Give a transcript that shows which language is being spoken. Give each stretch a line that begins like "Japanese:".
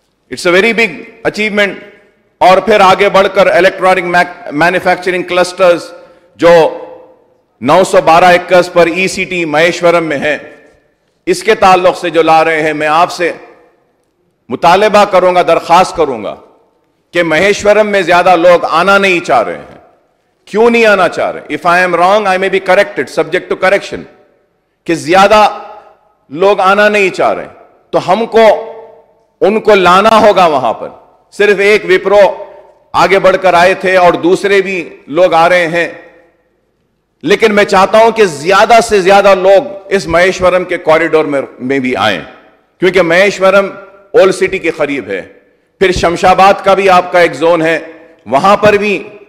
Urdu: It's a very big achievement. اور پھر آگے بڑھ کر الیکٹرانک مینوفیکچرنگ کلسٹرز جو 912 ایکرز پر ای سی ٹی مہیشورم میں ہے, اس کے تعلق سے جو لا رہے ہیں, میں آپ سے مطالبہ کروں گا, درخواست کروں گا کہ مہیشورم میں زیادہ لوگ آنا نہیں چاہ رہے ہیں.
English: کیوں نہیں آنا چاہ رہے؟ If I am wrong, I may be corrected, subject to correction.
Urdu: کہ زیادہ لوگ آنا نہیں چاہ رہے تو ہم کو ان کو لانا ہوگا وہاں پر. صرف ایک وپرو آگے بڑھ کر آئے تھے اور دوسرے بھی لوگ آ رہے ہیں, لیکن میں چاہتا ہوں کہ زیادہ سے زیادہ لوگ اس مہیشورم کے کوریڈور میں بھی آئیں, کیونکہ مہیشورم اولڈ سٹی کے قریب ہے. پھر شمشاباد کا بھی آپ کا ایک زون ہے, وہاں پر بھی